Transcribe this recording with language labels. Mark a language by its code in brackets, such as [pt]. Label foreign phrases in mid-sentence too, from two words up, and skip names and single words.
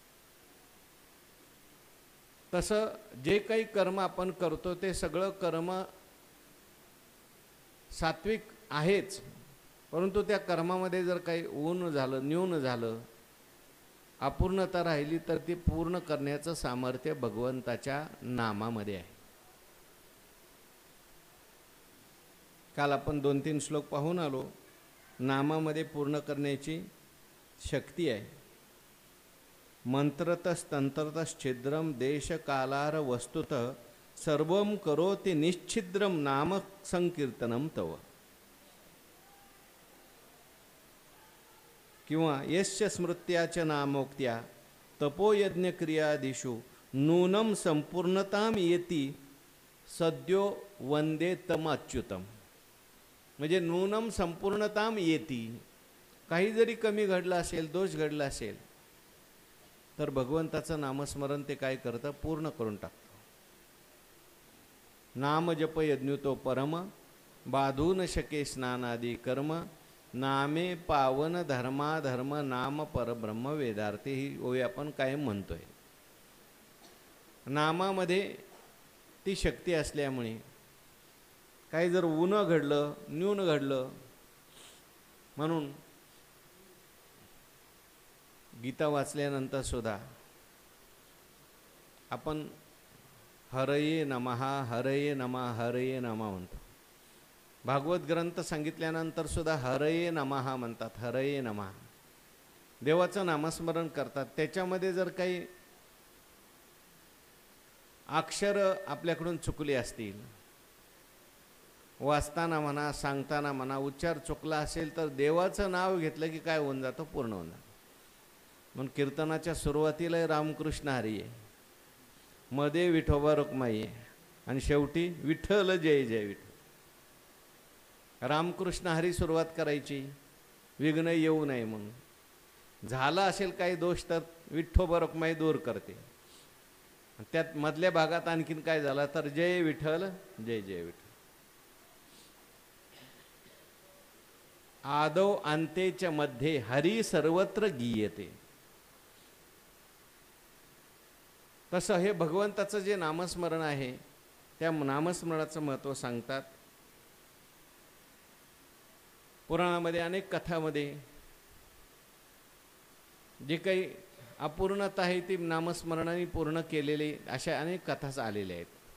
[mr] तसं जे काही कर्म आपण करतो ते सगळं कर्म सात्विक आहेच, परंतु त्या कर्मामध्ये जर काही ऊन झालं, न्यून झालं, अपूर्णता राहिली तर ती पूर्ण करण्याचं सामर्थ्य भगवंताच्या नामामध्ये आहे. काल आपण 2-3 श्लोक पाहून आलो. नामामध्ये पूर्ण करण्याची शक्ती आहे. [sa] मंत्रतस्तंत्रतश्छिद्रम देशकालार वस्तुतः सर्वं करोति निश्छिद्रम नाम संकीर्तनम तव. किंवा यस्य स्मृत्याच नामोक्त्या तपोयज्ञक्रियादिषु नूनं संपूर्णताम येती सद्यो वंदे तम अच्युतम. [mr] म्हणजे [sa] नूनम संपूर्णताम येती, [mr] काही जरी कमी घडलं असेल, दोष घडला असेल तर भगवंताचं नामस्मरण ते काय करतं? पूर्ण करून टाकतं. नाम जप यज्ञुतो परम बाधू न शके स्नानादी कर्म नामे पावन धर्माधर्म नाम परब्रह्म वेदार्थी. ही ओळी आपण कायम म्हणतोय. नामामध्ये ती शक्ती असल्यामुळे काही जर ऊन घडलं, न्यून घडलं, म्हणून गीता वाचल्यानंतर सुद्धा आपण [sa] हरये नमः हरये नमः हरये नमः [mr] म्हणतो. भागवत ग्रंथ सांगितल्यानंतर सुद्धा [sa] हरये नमः [mr] म्हणतात. [sa] हरये नमः [mr] देवाचं नामस्मरण करतात. त्याच्यामध्ये जर काही अक्षर आपल्याकडून चुकले असतील, वाचताना म्हणा, सांगताना म्हणा, उच्चार चुकला असेल तर देवाचं नाव घेतलं की काय होऊन जातं? पूर्ण होऊन जातं. म्हणून कीर्तनाच्या सुरुवातीला रामकृष्ण हरी आहे, मध्ये विठोबा रुक्माई आहे आणि शेवटी विठ्ठल जय जय विठ्ठल. रामकृष्ण हरी सुरुवात करायची, विघ्न येऊ नये म्हणून. झाला असेल काही दोष तर विठोबा रुक्माई दूर करते. त्यात मधल्या भागात आणखीन काय झाला तर जय विठ्ठल जय जय विठ्ठल. [sa] आदौ अंतेच्या मध्ये हरी सर्वत्र गीयते. [mr] तसं हे भगवंताचं जे नामस्मरण आहे त्या नामस्मरणाचं महत्त्व सांगतात. पुराणामध्ये अनेक कथामध्ये जे काही अपूर्णता आहे ती नामस्मरणाने पूर्ण केलेली अशा अनेक कथाच आलेल्या आहेत.